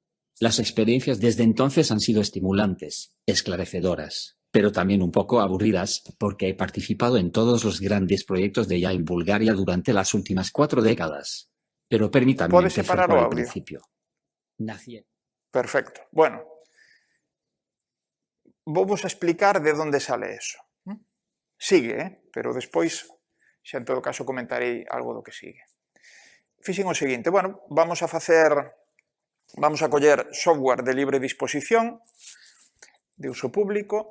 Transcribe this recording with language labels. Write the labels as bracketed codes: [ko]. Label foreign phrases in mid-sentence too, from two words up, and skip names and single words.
[es] Las experiencias desde entonces han sido estimulantes, esclarecedoras, pero también un poco aburridas, porque he participado en todos los grandes proyectos de IA en Bulgaria durante las últimas 4 décadas. Pero permítanme empezar por el principio. Nací. Perfecto. Bueno, vamos a explicar de onde sale eso. [gl] Sigue, pero despois, xa en todo caso, comentarei algo do que sigue. Fixen o seguinte, bueno, vamos a coller software de libre disposición, de uso público.